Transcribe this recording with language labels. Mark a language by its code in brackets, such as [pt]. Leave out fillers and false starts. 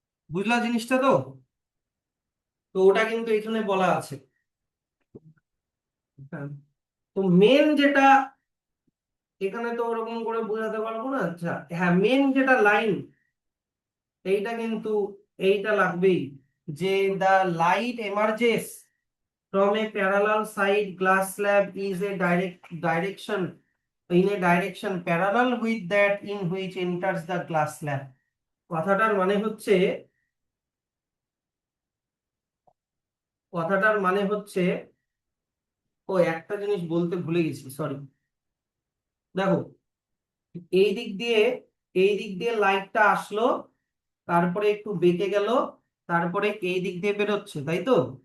[bn] বুঝলা জিনিসটা তো? তো ওটা কিন্তু এখানে বলা আছে। হ্যাঁ, তো মেন যেটা এখানে তো ওরকম করে বোঝাতে পারবো না। আচ্ছা, হ্যাঁ, মেন যেটা লাইন এইটা কিন্তু এইটা লাগবেই, যে [en] the light emerges from a parallel side glass slab is a direction in a direction parallel with that in which enters the glass slab। [bn] কথাটার মানে হচ্ছে, কথাটার মানে হচ্ছে, ও একটা জিনিস বলতে ভুলে গেছি, সরি। দেখো, এই দিক দিয়ে এই দিক দিয়ে লাইটটা আসলো, তারপরে একটু বেঁকে গেল, তারপরে এই দিক দিয়ে বেরোচ্ছে, তাই তো?